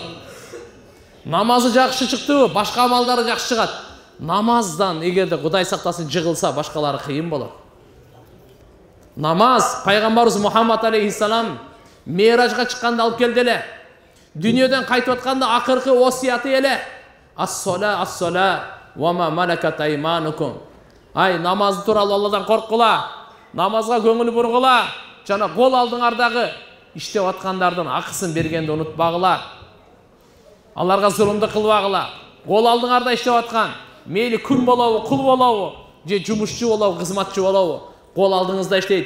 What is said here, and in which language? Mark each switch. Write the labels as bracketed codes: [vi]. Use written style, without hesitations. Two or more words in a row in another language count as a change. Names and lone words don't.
[ky] Намазы жакшы чыктыбы, башка амалдары жакшы чыгат. Намаздан эгерде Кудай сактасын жыгылса, башкалары кыйын болот. Намаз пайгамбарыбыз Мухаммад алейхиссалам Мейражга чыкканда алып келди эле. Дүйнөдөн кайтып атканда акыркы осияты эле. [ar] الصلاة الصلاة وما ملكت أيمانكم. [ky] Ай, намаз тууралуу Алладан корккула, намазга көңүл бургула, жана кол алдыңардагы иштеп аткандардын акысын бергенди унутпагыла. Аларга зулумду кылбагыла. Кол алдыңарда иштеп аткан, мейли күн болобу, кул болобу, же жумушчу болобу, кызматчы болобу, кол алдыңызда иштейт.